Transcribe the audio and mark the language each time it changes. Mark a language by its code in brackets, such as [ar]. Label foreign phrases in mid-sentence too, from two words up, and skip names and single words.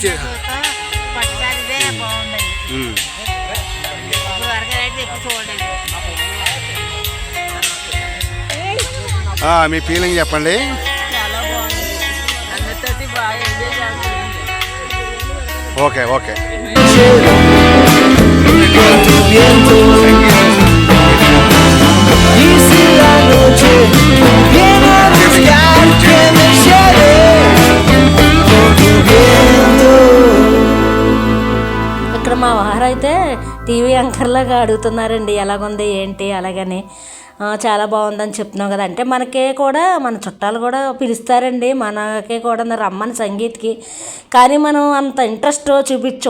[te] పట్టుసారి ఇదే బాగుందండి. ఇప్పుడు వరకు అయితే ఎప్పుడు చూడలేదు. మీ ఫీలింగ్ చెప్పండి. చాలా బాగుంది. అందరితోటి బాగా ఎంజాయ్ చేస్తాను. [en] OK OK. [es] Con tu viento y si la noche viene a buscar que me lleve con tu viento. [te] ఇక్కడ మా వారైతే [en] TV anchorలాగా [te] అడుగుతున్నారండి ఎలాగుంది ఏంటి అలాగని. చాలా బాగుందని చెప్తున్నాం కదా. అంటే మనకే కూడా మన చుట్టాలు కూడా పిలుస్తారండి మనకే కూడా రమ్మని సంగీత్కి. కానీ మనం అంత ఇంట్రెస్ట్ చూపించాం.